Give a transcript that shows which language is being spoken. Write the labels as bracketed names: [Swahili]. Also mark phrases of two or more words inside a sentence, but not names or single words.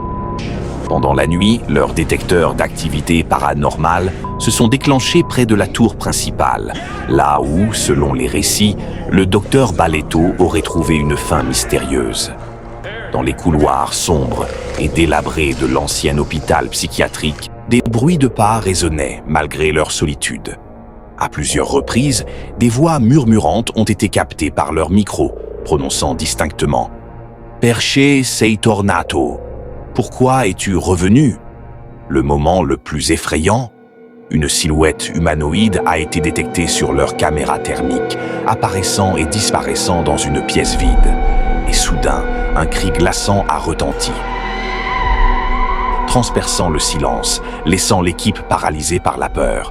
[French] Pendant la nuit, leurs détecteurs d'activité paranormale se sont déclenchés près de la tour principale, là où, selon les récits, le docteur Baletto aurait trouvé une fin mystérieuse. Dans les couloirs sombres et délabrés de l'ancien hôpital psychiatrique, des bruits de pas résonnaient malgré leur solitude. À plusieurs reprises, des voix murmurantes ont été captées par leur micro, prononçant distinctement « [Italian] Perché sei tornato ». [French] Pourquoi es-tu revenu? Le moment le plus effrayant, une silhouette humanoïde a été détectée sur leur caméra thermique, apparaissant et disparaissant dans une pièce vide. Et soudain, un cri glaçant a retenti, transperçant le silence, laissant l'équipe paralysée par la peur.